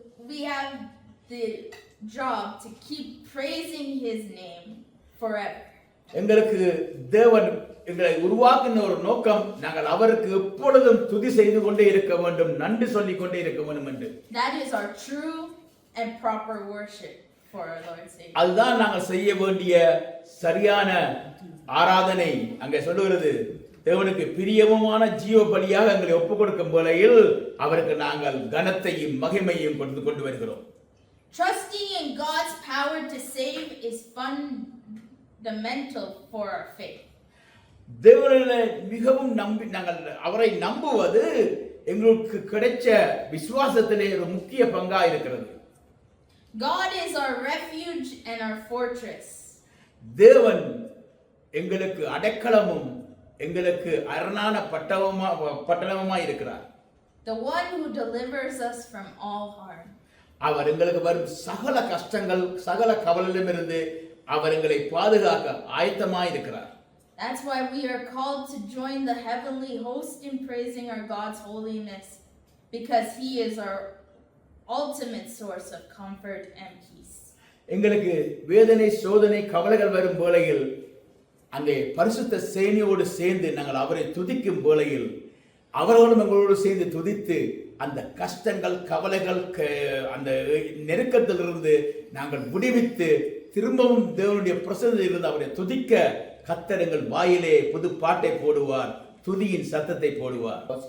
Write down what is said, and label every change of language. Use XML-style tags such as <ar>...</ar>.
<en>We have the job to keep praising his name forever.</en> <ta>எங்களுக்கு தேவன் எங்களை உருவாக்கின ஒரு நோக்கம், நாங்கள் அவருக்கு எப்பொழுதும் துதி செய்து கொண்டே இருக்க வேண்டும், நன்றி சொல்லிக் கொண்டே இருக்க வேண்டும் என்று.</ta> <en>That is our true and proper worship for our Lord Savior.</en> <ta>அதுதான் நாங்கள் செய்ய வேண்டிய சரியான ஆராதனை. அங்கே சொல்லுகிறது, தேவனுக்கு பிரியமான ஜீவ பலியாக எங்களை ஒப்புக் கொடுக்கும் வேளையில் அவருக்கு நாங்கள் கனத்தையும் மகிமையும் கொண்டு வருகிறோம்.</ta> <en>Trusting in God's power to save is fundamental for our faith.</en> <ta>தேவனை மிகவும் நம்பி நாங்கள் அவரை நம்புவது எங்களுக்கு கிடைச்ச விசுவாசத்திலே ஒரு முக்கிய பங்கா இருக்கிறது.</ta> <en>God is our refuge and our fortress.</en> <ta>தேவன் எங்களுக்கு அடைக்கலமும் எங்களுக்கு அரணான பட்டணமுமா இருக்கிறார்.</ta> <en>The one who delivers us from all harm.</en> <ta>அவர் எங்களுக்கு வரும் சகல கஷ்டங்கள் சகல கவலையிலிருந்து அவர் எங்களை பாதுகாக்க ஆயத்தமாய் இருக்கிறார்.</ta> <en>That's why we are called to join the heavenly host in praising our God's holiness, because he is our ultimate source of comfort and peace.</en> <ta>எங்களுக்கு வேதனை சோதனை கவலைகள் வரும் வேளையில் அங்கே பரிசுத்த சேனையோடு சேர்ந்து நாங்கள் அவரை துதிக்கும் வேளையில் அவரோடும் எங்களோடு சேர்ந்து துதித்து அந்த கஷ்டங்கள் கவலைகள் அந்த நெருக்கத்திலிருந்து நாங்கள் விடுவித்து திரும்பவும் தேவனுடைய பிரசன்னத்தில் இருந்து அவரை துதிக்க கர்த்தர் எங்கள் வாயிலே புது பாட்டை போடுவார், துதியின் சத்தத்தை போடுவார்.</ta>